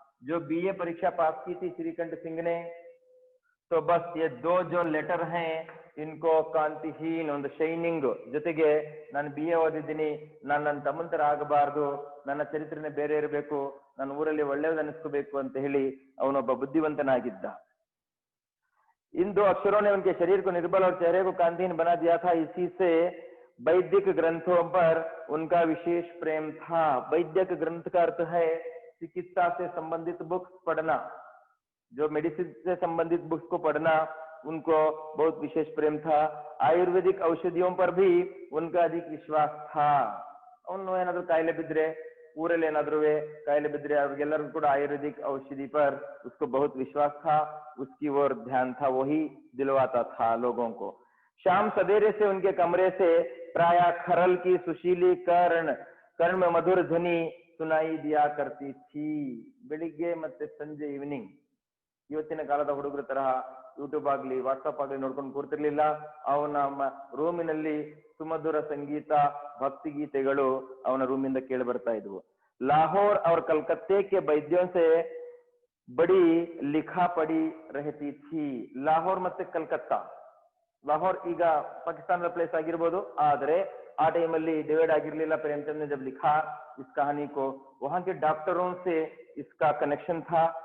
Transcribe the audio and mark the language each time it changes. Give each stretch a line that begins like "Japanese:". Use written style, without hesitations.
Hindi: जो बीए परीक्षा पास की थी श्रीकंठ सिंह ने, तो बस ये 2 जो लेटर हैं, इनको कांतिहीन
Kannada: ಒಂದು ಶೈನಿಂಗ್ ಜೊತೆಗೆ ನಾನು ಬಿಎ ಓದಿದ್ದೀನಿ, ನಾನು ನನ್ನ ತಮ್ಮನ ತರ ಆಗಬಾರ್ದು, ನನ್ನ ಚರಿತ್ರೆನೇ ಬೇರೆ ಇರಬೇಕು, ನನ್ನ ಊರಲ್ಲಿ ಒಳ್ಳೆಯದು ಅನಿಸ್ಕೋಬೇಕು ಅಂತ ಹೇಳಿ ಅವನೊಬ್ಬ ಬುದ್ಧಿವಂತನಾಗಿದ್ದ।
Hindi: इन 2 अक्षरों ने उनके शरीर को निर्बल और चेहरे को कांतिहीन बना दिया था। इसी से वैदिक ग्रंथों पर उनका विशेष प्रेम था। वैदिक ग्रंथ का अर्थ है चिकित्सा से संबंधित बुक्स पढ़ना, जो मेडिसिन से संबंधित बुक्स को पढ़ना, उनको बहुत विशेष प्रेम था। आयुर्वेदिक औषधियों पर भी उनका अधिक विश्वास था।
Kannada: ಅವನು ಏನಾದ್ರು ಕಾಯಿಲೆ ಬಿದ್ರೆ ಊರಲ್ಲಿ ಏನಾದ್ರು ಕಾಯಿಲೆ ಬಿದ್ರೆ ಅವ್ರಿಗೆಲ್ಲರಿಗೂ ಕೂಡ
Hindi: आयुर्वेदिक औषधि पर उसको बहुत विश्वास था, उसकी ओर ध्यान था, वही दिलवाता था लोगों को। शाम सवेरे से उनके कमरे से प्राय खरल की सुशीली कर्ण में मधुर ध्वनि सुनाई दिया करती थी।
Kannada: ಬೆಳಿಗ್ಗೆ ಮತ್ತೆ ಸಂಜೆ ಈವ್ನಿಂಗ್ ಇವತ್ತಿನ ಕಾಲದ ಹುಡುಗರ ತರಹ ಯೂಟ್ಯೂಬ್ ಆಗ್ಲಿ ವಾಟ್ಸ್ಆಪ್ ಆಗ್ಲಿ ನೋಡ್ಕೊಂಡು ಕೂರ್ತಿರ್ಲಿಲ್ಲ. ಅವನ ರೂಮಿನಲ್ಲಿ ಸುಮಧುರ ಸಂಗೀತ ಭಕ್ತಿ ಗೀತೆಗಳು ಅವನ ರೂಮಿಂದ ಕೇಳಿ ಬರ್ತಾ ಇದ್ವು.
Hindi: लाहौर और कलकत्ते के वैद्यों से बड़ी लिखा पड़ी रहती थी.
Kannada: लाहौर ಮತ್ತೆ कलकत्ता, लाहौर ಈಗ पाकिस्तान प्लेस ಆಗಿರಬಹುದು, ಆದರೆ आ टाइम ಅಲ್ಲಿ डिवाइड ಆಗಿರಲಿಲ್ಲ.
Hindi: प्रेमचंद ने जब लिखा इस कहानी को, वहां के डॉक्टरों से इसका कनेक्शन था.